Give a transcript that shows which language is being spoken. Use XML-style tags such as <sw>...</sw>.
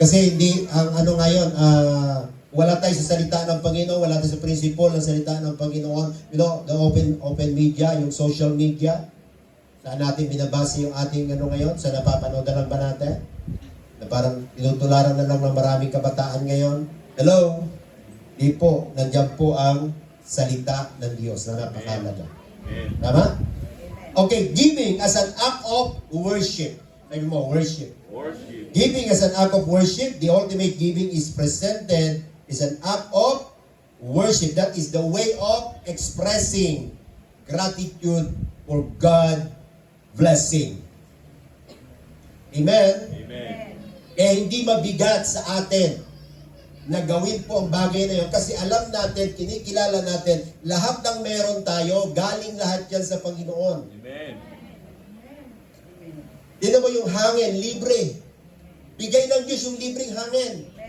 <tl>Kasi hindi, ang ano ngayon, wala tayo sa salita ng Panginoon, wala tayo sa principle ng salita ng Panginoon.</tl> <en>You know, the open media,</en> <tl>yung social media, saan natin binabase yung ating ano ngayon, sa napapanood na lang ba natin? Na parang tinutularan na lang ng maraming kabataan ngayon. Hello? Di po, nandiyan po ang salita ng Diyos na napakalaga. Amen. Tama?</tl> <en>Okay, giving as an act of worship.</en> <tl>Sabi mo, worship.</tl> <en>Worship. Giving as an act of worship, the ultimate giving is presented as an act of worship. That is the way of expressing gratitude for God blessing. Amen? Amen.</en> <tl>Eh hindi mabigat sa atin na gawin po ang bagay na yun kasi alam natin, kinikilala natin, lahat ng meron tayo, galing lahat yan sa Panginoon. Amen. Tingnan mo yung hangin, libre. Bigay ng Diyos yung libreng hangin.</tl>